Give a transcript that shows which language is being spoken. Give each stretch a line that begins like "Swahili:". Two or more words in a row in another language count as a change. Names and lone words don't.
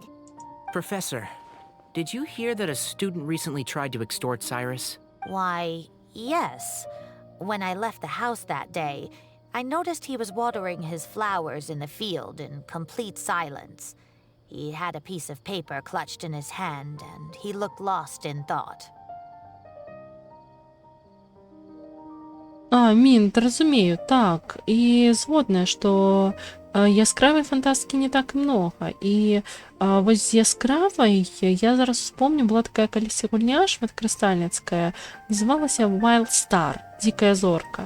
English: Professor, did you hear that a student recently tried to extort Cyrus? Why, yes. When I left the house that day, I noticed he was watering his flowers in the field in complete silence. He had a piece of paper clutched in his hand, and he looked lost in thought.
Belarusian: Мінт, разумею, так. І згодная, што яскравай фантастыкі не так і многа. І вось з яскравай, я зараз успомню, была такая калісьці гульня шматкрыстальніцкая, называлася Wild Star, дзікая зорка.